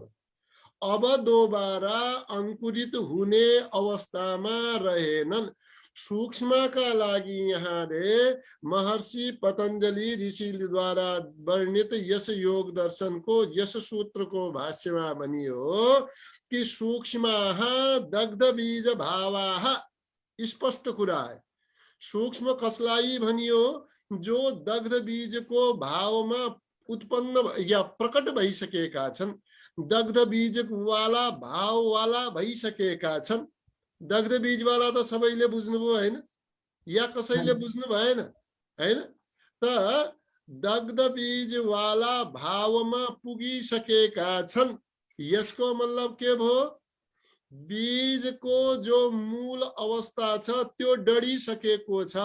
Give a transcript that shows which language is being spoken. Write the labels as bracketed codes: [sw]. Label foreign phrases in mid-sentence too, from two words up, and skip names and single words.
[ne] अब दोबारा अंकुरित हुने अवस्थामा रहेनन्। सूक्ष्म का लागि यहाँले महर्षि पतञ्जलि ऋषिद्वारा वर्णित यस योग दर्शन को यस सूत्र को भाष्यमा भनियो कि [sa] सूक्ष्माः दग्ध बीज भावाः। [ne] स्पष्ट कुरा है। सूक्ष्म कसलाई भनियो? जो दग्ध बीज को भावमा उत्पन्न या प्रकट भइसकेका छन्। दग्ध बीज वाला भाव वाला भइसकेका छन्। दग्ध बीज वाला त सबैले बुझ्नुभयो हैन? या कसैले बुझ्नु भएन हैन? त दग्ध बीज वाला भावमा पुगिसकेका छन्। यसको मतलब के भयो? बीज को जो मूल अवस्था छ त्यो डढिसकेको छ।